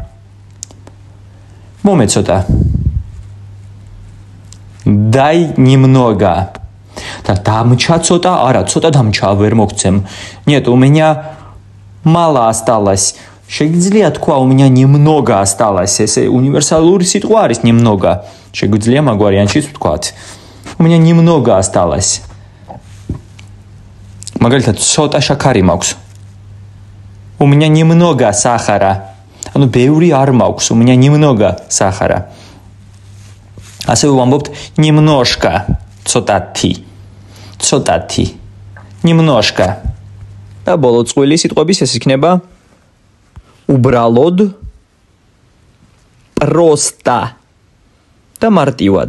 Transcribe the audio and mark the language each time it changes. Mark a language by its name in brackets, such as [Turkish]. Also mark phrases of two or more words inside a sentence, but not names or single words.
[Georgian] მომეცოტა. [Russian] Дай немного. [Georgian] და დამჩა ცოტა, არა, ცოტა დამჩა ვერ მოგცემ. [Russian] Нет, у меня мало осталось. [Georgian] Შეგვიძლია თქვა, [Russian] у меня немного осталось. [Georgian] ესე უნივერსალური სიტყვა არის немного. შეგვიძლია მაგ ვარიანტშიც ვთქვათ. [Russian] У меня немного осталось. [Georgian] მაგალითად, ცოტა შაქარი მაქვს. [Russian] У меня немного сахара. [Georgian] ანუ ბევრი არ მაქვს, [Russian] у меня немного сахара. [Georgian] ასე ვამბობთ немножко, ცოტათი. Немножко. და ბოლო წყვილი სიტყვების ეს იქნება უბრალოდ, просто. და მარტივად.